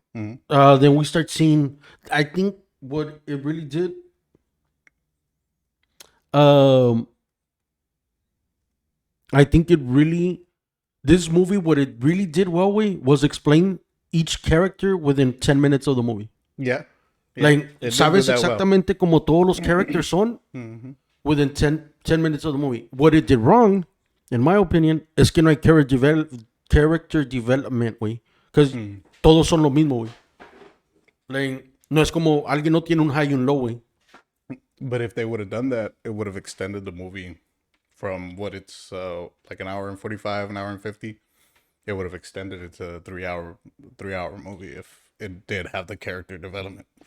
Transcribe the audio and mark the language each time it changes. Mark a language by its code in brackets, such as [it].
[en] Then we start seeing, I think what it really did, I think it really, this movie, what it really did well, güey, was explain each character within 10 minutes of the movie. Yeah. Like, It [es] sabes [en] did that [es] exactamente como todos los characters son [en] within 10 minutes of the movie. What it did wrong, in my opinion, [es] es que no hay character development, güey. Because todos son lo mismo, güey. Like, no es como alguien no tiene un high y un low, güey. [en] But if they would have done that, it would have extended the movie from what it's like an hour and 45, an hour and 50. It would have extended it to a 3-hour movie if it did have the character development.